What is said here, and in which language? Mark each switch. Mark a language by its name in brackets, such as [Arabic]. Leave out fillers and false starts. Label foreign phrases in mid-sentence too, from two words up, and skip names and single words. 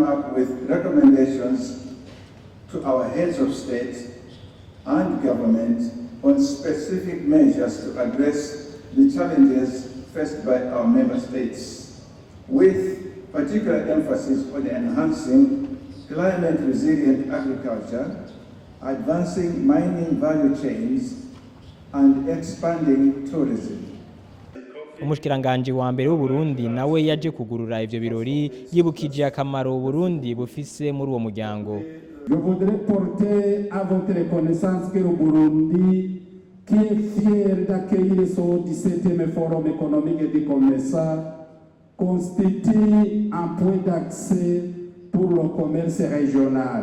[English] up with recommendations to our heads of state and government on specific measures to address the challenges faced by our member states, with particular emphasis on enhancing climate-resilient agriculture, advancing mining value chains, and expanding tourism. [Rundi] Umushikiranganje wa mbere w'u Burundi nawe yaje kugurura ivyo birori, yibukije akamaro Burundi bufise muri uwo muryango. [French] Je voudrais porter à votre connaissance que le Burundi, qui est fier d'accueillir son 17e forum économique de Comesa, constitue un point d'accès pour le commerce régional.